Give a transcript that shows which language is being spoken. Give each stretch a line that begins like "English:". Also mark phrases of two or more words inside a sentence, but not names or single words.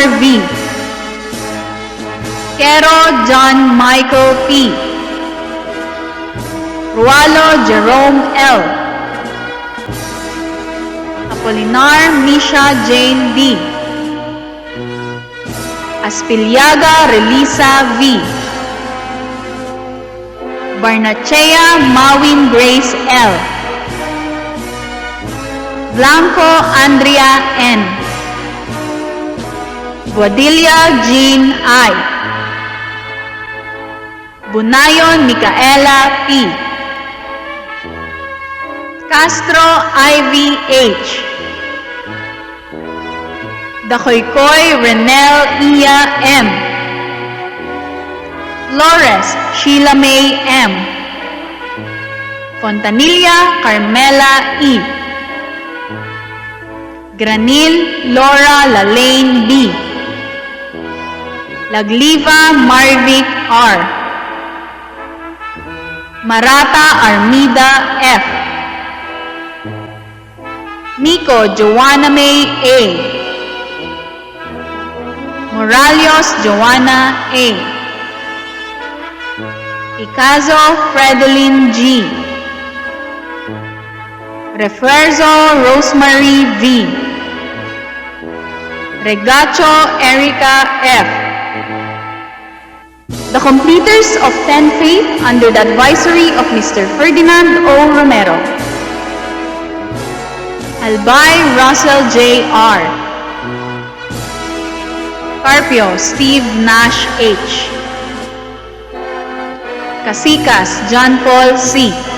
English: V, Kero John Michael P, Rualo Jerome L, Apolinar Misha Jane D, Aspiliaga Relisa V, Barnachea Mawin Grace L, Blanco Andrea N, Guadilia Jean I, Bunayon Micaela P, Castro Ivy H, Dakoykoy Renel Ia M, Flores Sheila May M, Fontanilla Carmela E, Granil Laura Lalaine B, Lagliva Marvic R, Marata Armida F, Miko Joanna May A, Moralios Joanna A, Icazo Fredeline G, Refuerzo Rosemary V, Regacho Erica F. The completers of 10th faith under the advisory of Mr. Ferdinand O. Romero. Albay Russell J. R. Carpio Steve Nash H. Casicas John Paul C.